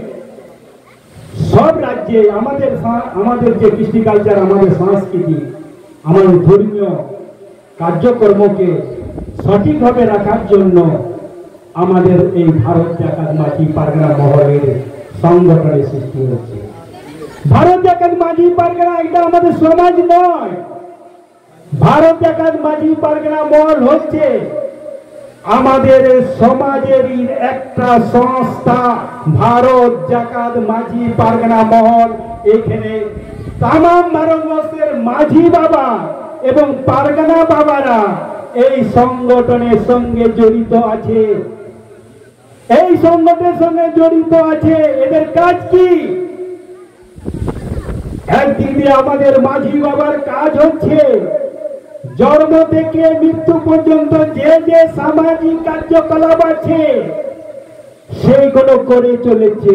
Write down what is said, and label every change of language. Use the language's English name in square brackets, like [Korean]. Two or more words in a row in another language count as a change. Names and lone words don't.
[Bangla] সব রাজ্যে আমাদের যে কৃষ্টি কালচার আমাদের সংস্কৃতি আমাদের ধর্মীয় কার্যকর্মকে সঠিকভাবে রাখার জন্য আমাদের এই ভারত জাকাত মাঝি পারগনা মহলের সংগঠনের সৃষ্টি হচ্ছে भारत जाकात माझी पारगना এটা আমাদের সমাজ নয় भारत जाकात माझी पारगना মহল হচ্ছে আমাদের সমাজেরই একটা সংস্থা भारत जाकात माझी पारगना মহল এখানে তাম ভারতবর্ষের মাঝি বাবা এবং পারগনা বাবারা এই সংগঠনের সঙ্গে জড়িত আছে এই সংগঠনের সঙ্গে জড়িত আছে এদের কাজ কি একদিকে আমাদের মাঝি বাবার কাজ হচ্ছে জন্ম থেকে মৃত্যু পর্যন্ত যে যে সামাজিক কার্যকলাপ আছে সেইগুলো করে চলেছে।